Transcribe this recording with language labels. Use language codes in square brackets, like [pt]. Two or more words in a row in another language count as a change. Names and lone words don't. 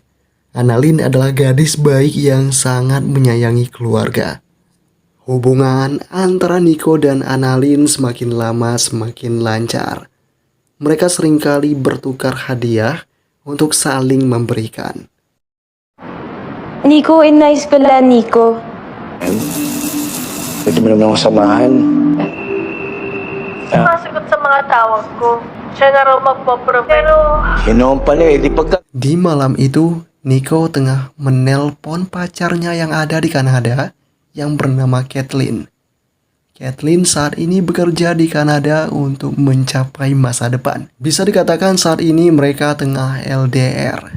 [id] Annalyn adalah gadis baik yang sangat menyayangi keluarga. Hubungan antara Nico dan Annalyn semakin lama semakin lancar. Mereka seringkali bertukar hadiah untuk saling memberikan. [tl] Nico, nice pala, Nico. Pwede mo naman akong samahan. Sumasagot sa mga tawag ko. Siya na raw magpo-provide. Pero Yun naman pala di pagka... [id] Di malam itu, Nico tengah menelpon pacarnya yang ada di Kanada yang bernama Kathleen. Kathleen saat ini bekerja di Kanada untuk mencapai masa depan. Bisa dikatakan saat ini mereka tengah LDR.